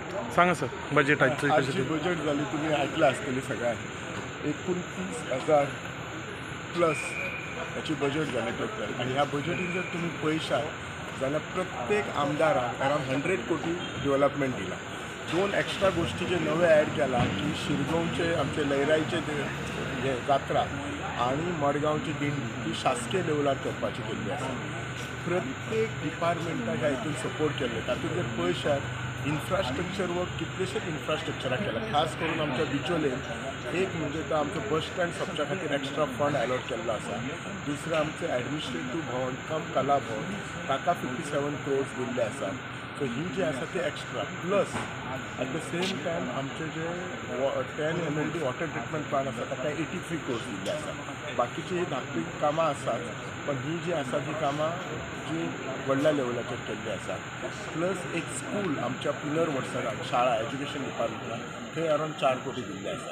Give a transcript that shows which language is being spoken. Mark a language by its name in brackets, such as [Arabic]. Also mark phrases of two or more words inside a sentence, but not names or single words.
[Marathi] सांगा सर बजेट आहे [Konkani] आजची बजेट झाली तुम्ही ऐकलं असतली सगळ्यांनी 29,000 प्लस याची बजेट झाली टोटल आणि ह्या बजेटीन जर तुम्ही पळयशात जाल्यार प्रत्येक आमदाराक अरावंड 100 कोटी डेव्हलपमेंट दिला. 2 एक्स्ट्रा गोष्टी जे नवे ॲड केला की शिरगांवचे आमचे लयराईचे हे जात्रा आणि मडगांवची दिंडी ती शासकीय लेवलार करपाची केल्ली आसा. प्रत्येक डिपार्टमेंटाक ह्या हितून सपोर्ट केल्ले. तातूंत जर पळयशात [English] infrastructure work [Konkani] कितलेशेच इन्फ्रास्ट्रक्चराक केला. खास करून आमच्या बिचोलेन एक म्हणजे तो आमचो [English] bus stand [Konkani] सबच्या खातीर [English] extra fund allot [Konkani] केल्लो आसा. दुसरें आमचें ॲडमिनिस्ट्रेटीव भवन कम कला भवन ताका 57 crores दिल्ले आसा. सो ही जी आसा ती [English] extra plus at the same time [Konkani] आमचे जे 10 MLD [English] water treatment plant [Konkani] आसा ताका 83 crores दिल्ले आसा. बाकीची ही धाकटी कामां आसात पण ही जी आसा ती कामां जी व्हडल्या लेवलाचेर केल्ली आसा. प्लस एक स्कूल आमच्या पुनर्वसनाक शाळा एज्युकेशन डिपार्टमेंटाक थंय अरावंड 4 कोटी दिल्ले आसा.